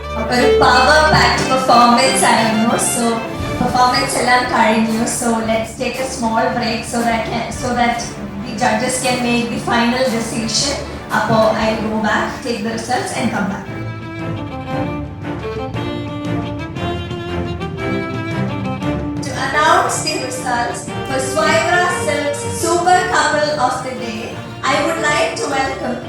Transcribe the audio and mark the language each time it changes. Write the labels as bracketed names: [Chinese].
[Malayalam] ഒരു [English] power packed performance [Malayalam] ആയിരുന്നു. So performance എല്ലാം കഴിഞ്ഞു. [English] So let's take a small break so that the judges can make the final decision. Appo I'll go back, take the results and come back. To announce the results for Swayvara Silks Super Couple of the Day, I would like to welcome